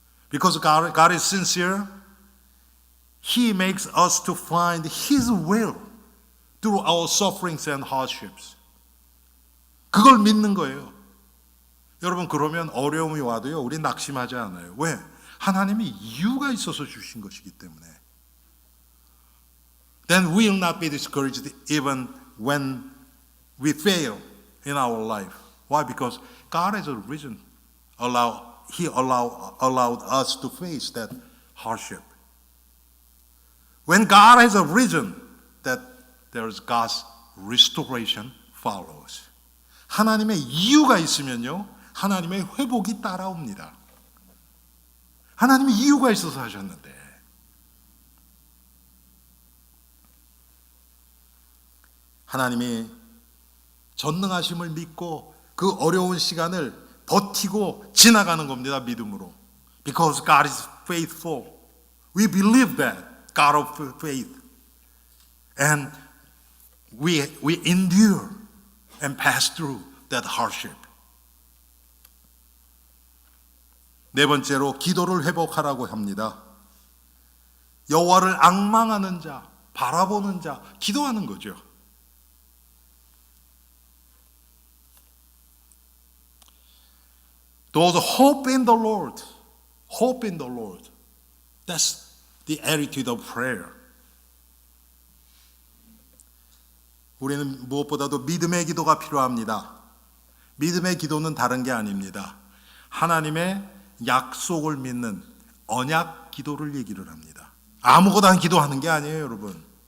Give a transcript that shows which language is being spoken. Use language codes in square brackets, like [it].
[en] Because God is sincere, He makes us to find His will through our sufferings and hardships. [ko] 그걸 믿는 거예요. 여러분, 그러면 어려움이 와도요, 우리 낙심하지 않아요. 왜? 하나님이 이유가 있어서 주신 것이기 때문에. [en] Then we will not be discouraged even when we fail in our life. Why? Because God has a reason. He allowed us to face that hardship. When God has a reason, that there is God's restoration follows. [ko] 하나님의 이유가 있으면요, 하나님의 회복이 따라옵니다. 하나님이 이유가 있어서 하셨는데. 하나님이 전능하심을 믿고 그 어려운 시간을 버티고 지나가는 겁니다. 믿음으로. [en] Because God is faithful. We believe that God of faith. And we endure and pass through that hardship. [ko] 네 번째로 기도를 회복하라고 합니다. 여호와를 앙망하는 자, 바라보는 자, 기도하는 거죠. [en] Those hope in the Lord. Hope in the Lord. That's the attitude of prayer. [ko] 우리는 무엇보다도 믿음의 기도가 필요합니다. 믿음의 기도는 다른 게 아닙니다. 하나님의 약속을 믿는 언약 기도를 얘기를 합니다. 아무거나 기도하는 게 아니에요, 여러분.